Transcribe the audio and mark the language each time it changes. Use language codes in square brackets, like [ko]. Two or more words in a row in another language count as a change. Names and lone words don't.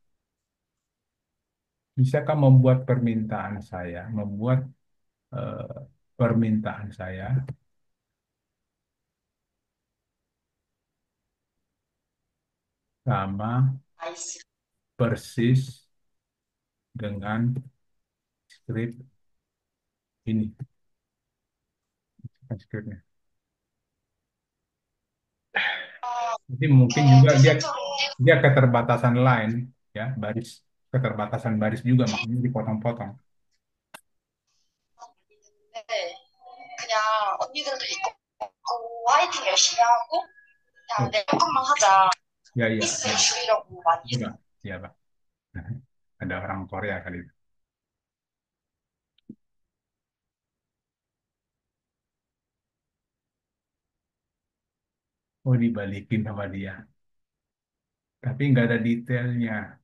[id] Bisakah membuat permintaan saya, membuat eh, permintaan saya sama persis dengan skrip ini, bukan skripnya. Jadi mungkin juga dia dia keterbatasan line, ya, baris, keterbatasan baris juga, makanya dipotong-potong. [ko] 네, 그냥 언니들도 있고 화이팅 열심히 하고 그냥 Oh, 내 것만 하자. [id] ya, ya, [ko] 미스를 [id] ya, [ko] 줄이려고 많이 [id] ya, [ko] 했어. [id] Pak. Ya, Pak. Ada orang Korea kali itu. Oh, dibalikin sama dia. Tapi nggak ada detailnya.